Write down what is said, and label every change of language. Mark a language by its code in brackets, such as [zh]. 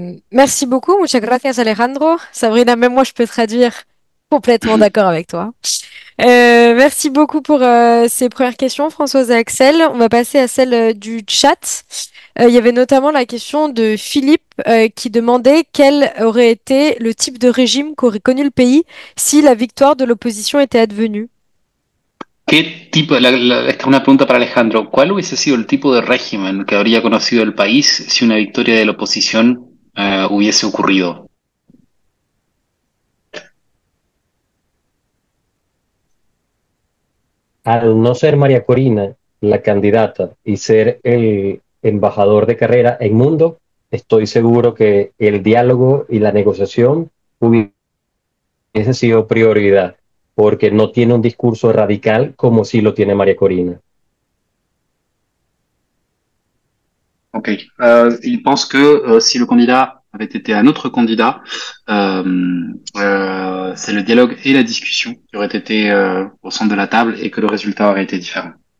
[fr] Merci beaucoup, [es] muchas gracias [fr] Alejandro. Sabrina, même moi je peux traduire complètement d'accord avec toi. Merci beaucoup pour ces premières questions, Françoise et Axel. On va passer à celle du chat. Il y avait notamment la question de Philippe qui demandait quel aurait été le type de régime qu'aurait connu le pays si la victoire de l'opposition était advenue. [es] ¿Qué tipo, esta es una pregunta para Alejandro, ¿cuál hubiese sido el tipo de régimen que habría conocido el país si una victoria de la oposición hubiese ocurrido? Al no ser María Corina la candidata y ser el embajador de carrera en Mundo, estoy seguro que el diálogo y la negociación hubiese sido prioridad, porque no tiene un discurso radical como sí lo tiene María Corina. Ok. [fr] Il pense que si le candidat avait été un autre candidat, c'est le dialogue et la discussion qui auraient été au centre de la table et que le résultat aurait été différent.